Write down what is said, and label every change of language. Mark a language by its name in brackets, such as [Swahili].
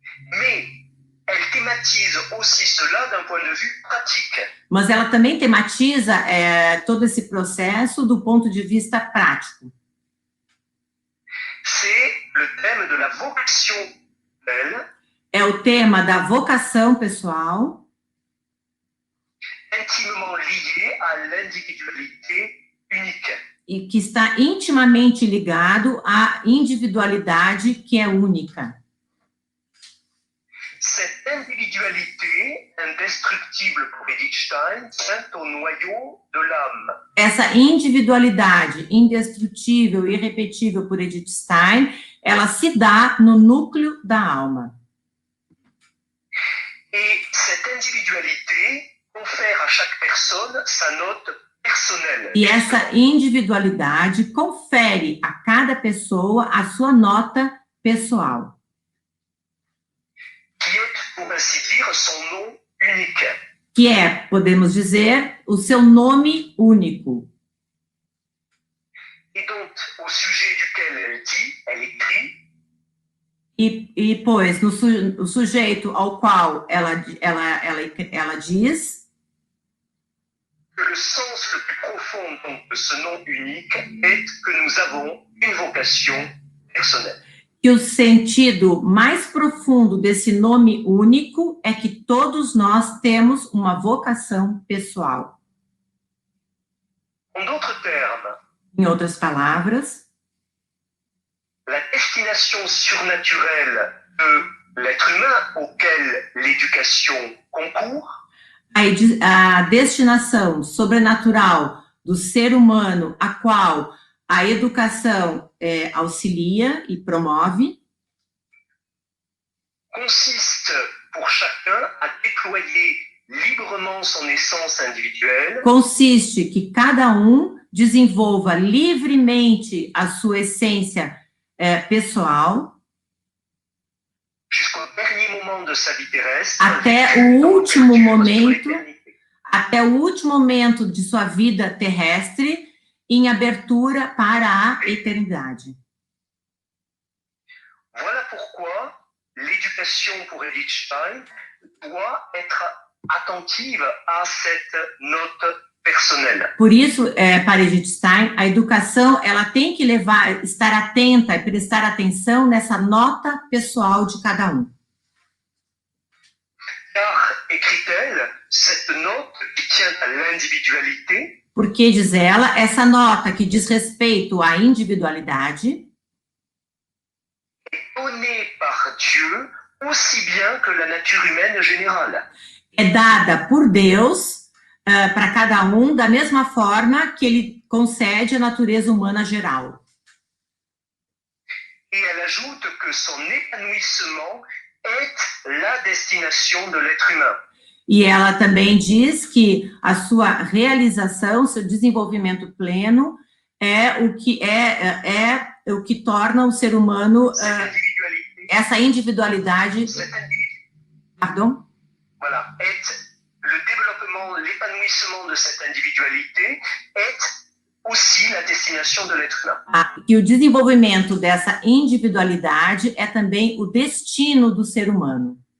[French] Mais elle thématise aussi cela d'un point de vue pratique. [Portuguese] Mas ela também tematiza todo esse processo do ponto de vista prático. [French] C'est le thème de la vocation belle, [Portuguese] É o tema da vocação pessoal, [French] intimement lié à l'individualité unique. [Portuguese] e que está intimamente ligado à individualidade que é única. [French] Cette individualité indestructible pour Edith Stein tient au noyau de l'âme. [Portuguese] Essa individualidade indestrutível e irrepetível por Edith Stein, ela se dá no núcleo da alma. [French] Et cette individualité confère à chaque personne sa note personnelle. [Portuguese] E essa individualidade confere a cada pessoa a sua nota pessoal, [French] Qui est, pour ainsi dire, son nom unique. [Portuguese] que é, podemos dizer, o seu nome único. [French] Et donc, au sujet duquel elle dit, elle écrit, [Portuguese] Pois, o sujeito ao qual ela diz [French] que le sens le plus profond donc, de ce nom unique est que nous avons une vocation personnelle. [Portuguese] que o sentido mais profundo desse nome único é que todos nós temos uma vocação pessoal. [French] En d'autres termes, [Portuguese] Em outras palavras, [French] la destination surnaturelle de l'être humain auquel l'éducation concourt [Portuguese] a destinação sobrenatural do ser humano a qual a educação auxilia e promove [French] consiste pour chacun à déployer librement son essence individuelle [Portuguese] consiste que cada um desenvolva livremente a sua essência pessoal [French] jusqu'au dernier moment de sa vie terrestre, [Portuguese] até o último momento de sua vida terrestre em abertura para a eternidade. [French] Voilà pourquoi l'éducation pour Edith Stein doit être attentive à cette note personnelle. [Portuguese] Por isso, para Edith Stein, a educação ela tem que estar atenta e prestar atenção nessa nota pessoal de cada um. [French] Car, écrit-elle, cette note qui tient à l'individualité [Portuguese] Porque, diz ela, essa nota que diz respeito à individualidade [French] est donnée par Dieu aussi bien que la nature humaine générale. [Portuguese] é dada por Deus para cada um da mesma forma que ele concede a natureza humana geral. [French] Et elle ajoute que son épanouissement est la destination de l'être humain. [Portuguese] E ela também diz que a sua realização, seu desenvolvimento pleno é o que torna o ser humano essa individualidade. [French] Pardon? Voilà, le développement, l'épanouissement de cette individualité est aussi la destination de l'être humain. [Portuguese] E o desenvolvimento dessa individualidade é também o destino do ser humano.